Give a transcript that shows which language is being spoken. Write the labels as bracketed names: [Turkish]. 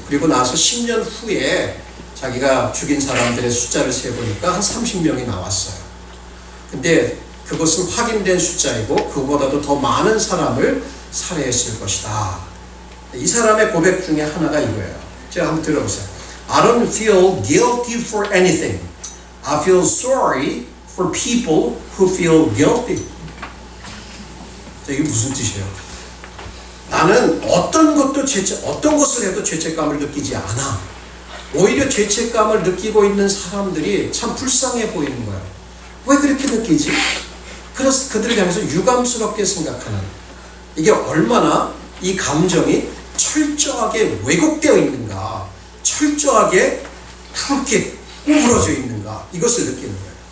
[Korean] 그리고 나서 10년 후에 자기가 죽인 사람들의 숫자를 세보니까 한 30명이 나왔어요. 근데 그것은 확인된 숫자이고 그보다도 더 많은 사람을 살해했을 것이다. 이 사람의 고백 중에 하나가 이거예요. 제가 한번 들어보세요. [English] I don't feel guilty for anything. I feel sorry for people who feel guilty. [Korean] 이게 무슨 뜻이에요? 나는 어떤 것을 해도 죄책감을 느끼지 않아. 오히려 죄책감을 느끼고 있는 사람들이 참 불쌍해 보이는 거예요. 왜 그렇게 느끼지? 그래서 그들을 향해서 유감스럽게 생각하는, 이게 얼마나 이 감정이 철저하게 왜곡되어 있는가, 철저하게 그렇게 구부러져 있는가, 이것을 느끼는 거예요.